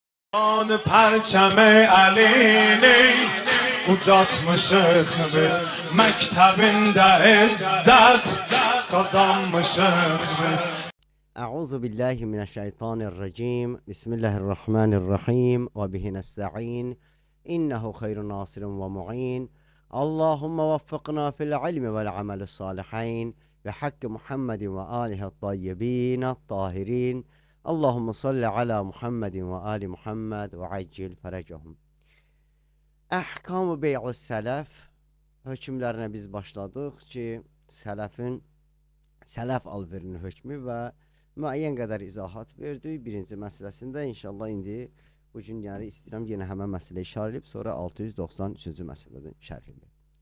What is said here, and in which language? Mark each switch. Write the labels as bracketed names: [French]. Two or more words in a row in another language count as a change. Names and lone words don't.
[Azerbaijani] آن پرچم علینی ucatmışıq biz məktəbində izzət qazanmışıq biz. [Arabic] أعوذ بالله من الشيطان الرجيم بسم الله الرحمن الرحيم وبه نستعين إنه خير ناصر ومعين اللهم وفقنا في العلم والعمل الصالحين بحق محمد وآله الطيبين الطاهرين اللهم صل على محمد وآل محمد وعجل فرجهم. [Azerbaijani] Əhkam-ı bey'u sələf hökmlərinə biz başladıq ki, sələf alverinin hökmü və müəyyən qədər izahat verdik. Birinci məsələsində inşallah indi bugün istəyirəm yenə həmən məsələyə işarə edib, sonra 693-cü məsələdən şərh edib.